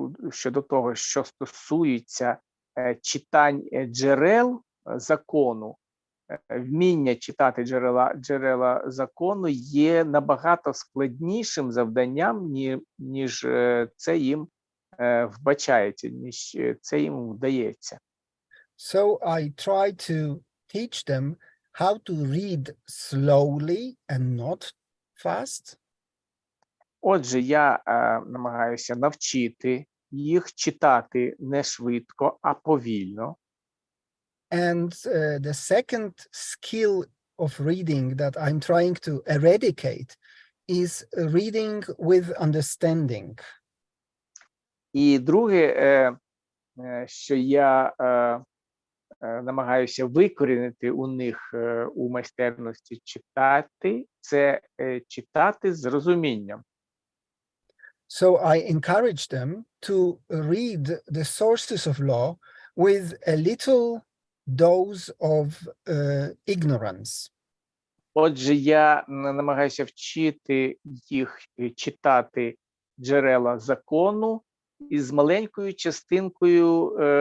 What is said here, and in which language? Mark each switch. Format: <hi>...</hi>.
<uk>щодо того, що стосується читань джерел закону, вміння читати джерела закону є набагато складнішим завданням, ніж це їм вбачається, ніж це їм вдається.</uk> <en>So I try to teach them how to read slowly and not fast.</en> <uk>Отже, я намагаюся навчити їх читати не швидко, а повільно.</uk> <en>And the second skill of reading that I'm trying to eradicate is reading with understanding.</en> <uk>І друге, що я намагаюся викорінити у них у майстерності читати, це читати з розумінням.</uk> <en>So I encourage them to read the sources of law with a little dose of ignorance.</en> <uk>Отже, я намагаюся вчити їх читати джерела закону із маленькою частинкою</uk>